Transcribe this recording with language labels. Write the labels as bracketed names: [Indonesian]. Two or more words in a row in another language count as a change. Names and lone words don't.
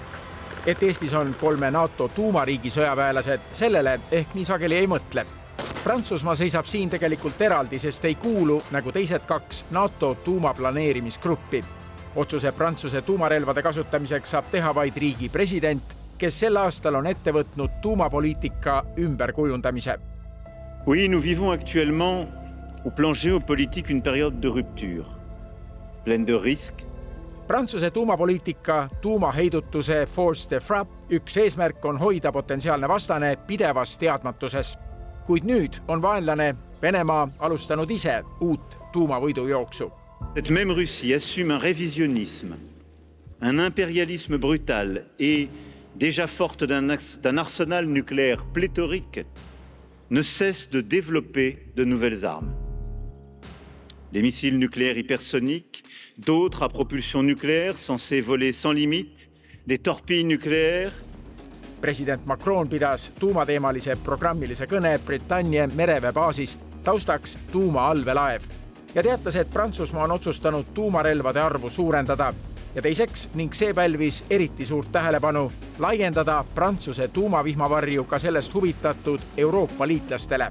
[Estonian] Et Eestis on 3 NATO tuumariigi sõjaväelased, sellele ehk nii sageli ei mõtle. Prantsusmaa seisab siin tegelikult eraldi, sest ei kuulu, nagu teised 2, NATO tuumaplaneerimisgruppi. Otsuse Prantsuse tuumarelvade kasutamiseks saab teha vaid riigi president, kes sel aastal on ette võtnud tuumapoliitika ümberkujundamise. [French] Oui, nous vivons actuellement au plan géopolitique une période de rupture. Pleine de risques. [Estonian] Prantsuse tuumapoliitika tuumaheidutuse [French] Force de Frappe [Estonian] üks eesmärk on hoida potentsiaalne vastane pidevas teadmatuses. Kuid nüüd on vaenlane Venemaa alustanud ise uut tuumavõidujooksu. [French] Cette même Russie assume un révisionnisme, un impérialisme brutal et déjà forte d'un arsenal nucléaire pléthorique ne cesse de développer de nouvelles armes. Des missiles nucléaires hypersoniques, d'autres à propulsion nucléaire censés voler sans limite, des torpilles nucléaires. [Estonian] President Macron pidas tuumateemalise programmilise kõne Britannia mereväebaasis, taustaks tuumaallvelaev ja teatas, et Prantsusmaa on otsustanud tuumarelvade arvu suurendada ja teiseks, ning see pälvis eriti suurt tähelepanu, laiendada Prantsuse tuumavihmavarju ka sellest huvitatud Euroopa liitlastele.